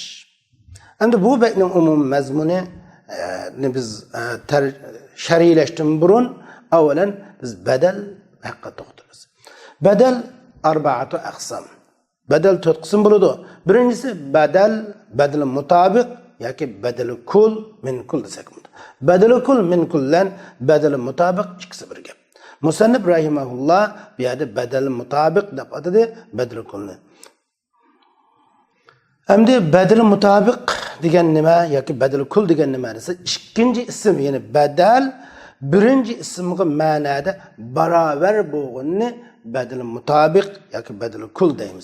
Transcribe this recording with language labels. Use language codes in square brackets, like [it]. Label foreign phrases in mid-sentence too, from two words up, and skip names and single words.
[uz] Endi bu baytning umum mazmuni biz sharhlashdan burun avvalan biz badal haqqa to'xtalamiz. [ar] بدل أربعة أقسام. [uz] Badal 4 qism bo'ladi. Birinchisi [ar] بدل مطابق [uz] yoki [ar] بدل كل من كل [uz] desak bo'ladi. [ar] بدل كل من [uz] kullan [ar] بدل مطابق [uz] ikkisi bir gap. Musannif rahimahulloh bu yerda [ar] بدل مطابق [uz] deb atadi, badal kulni. Endi [ar] بدل مطابق [uz] degan nima yoki [ar] بدل كل [uz] degan nima desa, ikkinchi ism, ya'ni badal birinchi ismga ma'noda barobar bo'lganini [ar] بدل مطابق [uz] yoki [ar] بدل كل [uz] deymiz.